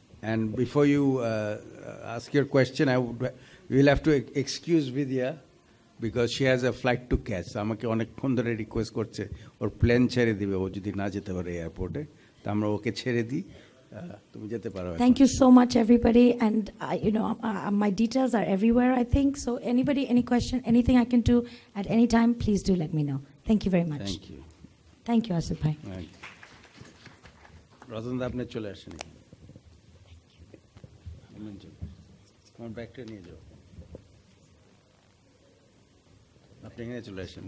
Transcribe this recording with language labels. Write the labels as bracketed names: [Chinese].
[English] And before you ask your question, we will have to excuse Vidya because she has a flight to catch. [Bangla] আমাকে অনেকক্ষণ ধরে request করছে ওর plane ছেড়ে দিবে, ও যদি না যেতে পারে এয়ারপোর্টে, তা আমরা ওকে ছেড়ে দিই। তুমি যেতে পারো। [English] Thank you so much, everybody, and my details are everywhere, I think. So anybody, any question, anything I can do at any time, please do let me know. Thank you very much. Thank you. Thank you, Asif Bhai. [Bangla] Ratan দা আপনি চলে আসেন, আমার ব্যাগটা নিয়ে যাও, আপনি এখানে চলে আসেন।